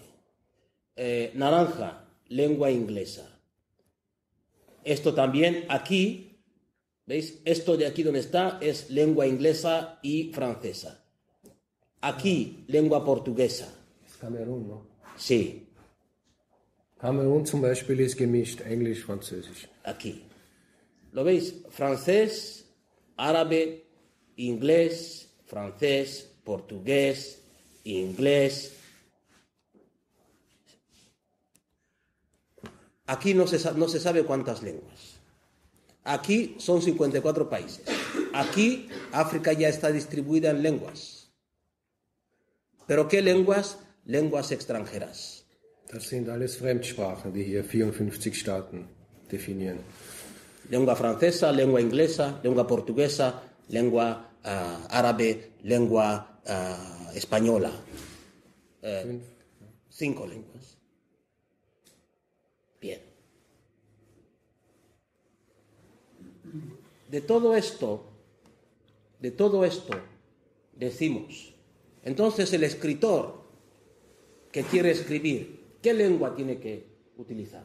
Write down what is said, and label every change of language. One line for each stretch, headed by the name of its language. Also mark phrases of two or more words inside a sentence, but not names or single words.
Spanish: Naranja, lengua inglesa. Esto también aquí, ¿veis? Esto de aquí donde está es lengua inglesa y francesa. Aquí, lengua portuguesa. Es Kamerun, ¿no? Sí.
German: Kamerun zum Beispiel ist gemischt, Englisch, Französisch.
Spanish: Aquí. ¿Lo veis? Francés, árabe, inglés, francés, portugués, inglés. Aquí no se sabe cuántas lenguas. Aquí son 54 países. Aquí África ya está distribuida en lenguas. ¿Pero qué lenguas? Lenguas extranjeras.
German: Das sind alles Fremdsprachen, die hier 54 Staaten definieren.
Spanish: Lengua francesa, lengua inglesa, lengua portuguesa, lengua árabe, lengua española. 5 lenguas. Bien. De todo esto decimos, entonces el escritor que quiere escribir, ¿qué lengua tiene que utilizar?